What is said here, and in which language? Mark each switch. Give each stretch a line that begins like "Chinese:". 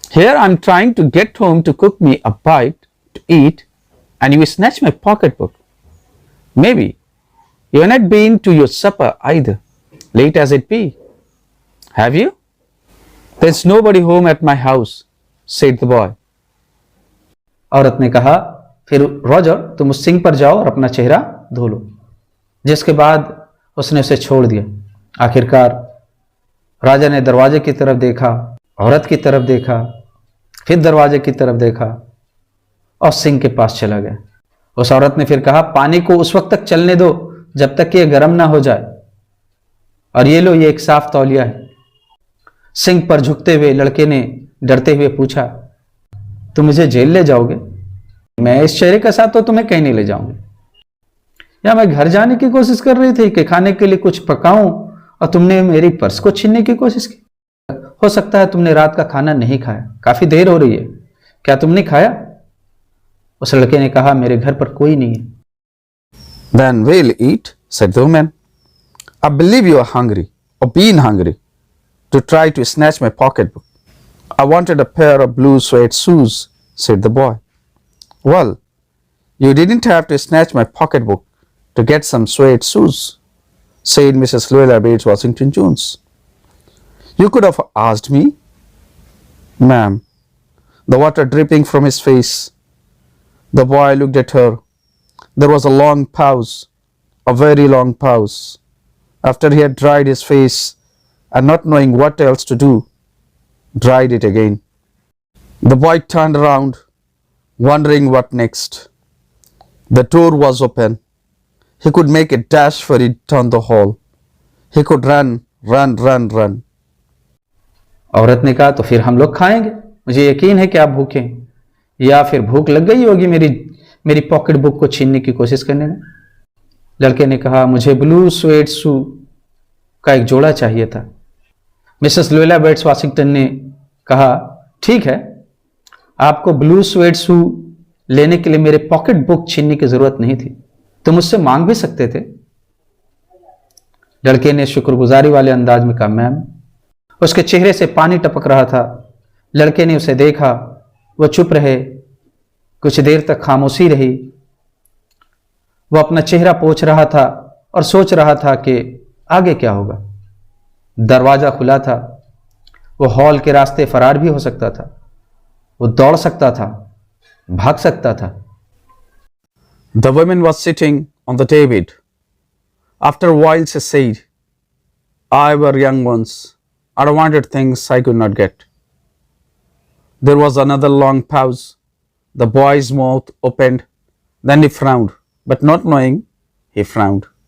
English: Here I'm trying to get home to cook me a bite to eat, and you snatch my pocketbook. Maybe you have not been to your supper either, late as it be. Have you? There's nobody home at my house, said the boy.
Hindi: औरत ने कहा, फिर Roger तुम उस sink पर जाओ और अपना चेहरा धो लो। जिसके बाद उसने उसे छोड़ दिया। आखिरकार राजा ने दरवाजे की तरफ देखा, औरत की तरफ देखा, फिर दरवाजे की तरफ देखा और सिंक के पास चला गया। उस औरत ने फिर कहा, पानी को उस वक्त तक चलने दो जब तक कि यह गर्म ना हो जाए, और ये लो, ये एक साफ तौलिया है। सिंक पर झुकते हुए लड़के ने डरते हुए पूछा, तुम मुझे जेल ले जाओगे? मैं इस चेहरे के साथ तो तुम्हें कहीं नहीं ले जाऊंगी। या मैं घर जाने की कोशिश कर रही थी कि खाने के लिए कुछ पकाऊं और तुमने मेरी पर्स को छीनने की कोशिश की। हो सकता है तुमने रात का खाना नहीं खाया, काफी देर हो रही है, क्या तुमने खाया? उस लड़के ने कहा, मेरे घर पर कोई नहीं है।
English: Then we'll eat, said the woman. I believe you are hungry or been hungry to try to snatch my pocketbook. I wanted a pair of blue suede shoes, said the boy. Well, you didn't have to snatch my pocketbook to get some suede shoes, said Mrs. Louella Bates Washington Jones. You could have asked me. Ma'am, the water dripping from his face. The boy looked at her. There was a long pause, a very long pause. After he had dried his face and not knowing what else to do, dried it again. The boy turned around, wondering what next. The door was open. He could make a dash for it down the hall. He could run, run, run, run.
Hindi: औरत ने कहा, तो फिर हम लोग खाएंगे। मुझे यकीन है कि आप भूखे हैं, या फिर भूख लग गई होगी मेरी पॉकेट बुक को छीनने की कोशिश करने में। लड़के ने कहा, मुझे ब्लू स्वेड शू का एक जोड़ा चाहिए था। मिसेस लुएला बेट्स वाशिंगटन ने कहा, ठीक है, आपको ब्लू स्वेड शू लेने के लिए मेरे पॉकेट बुक छीनने की जरूरत नहीं थी, तुम मुझसे मांग भी सकते थे। लड़के ने शुक्रगुजारी वाले अंदाज में कहा, मैम। उसके चेहरे से पानी टपक रहा था। लड़के ने उसे देखा, वह चुप रहे। कुछ देर तक खामोशी रही। वह अपना चेहरा पोंछ रहा था और सोच रहा था कि आगे क्या होगा। दरवाजा खुला था। वो हॉल के रास्ते फरार भी हो सकता था, वो दौड़ सकता था, भाग सकता था।
English: The woman was sitting on the daybed. After a while she said, I were young once. I wanted things I could not get. There was another long pause. The boy's mouth opened. Then he frowned, but not knowing, he frowned.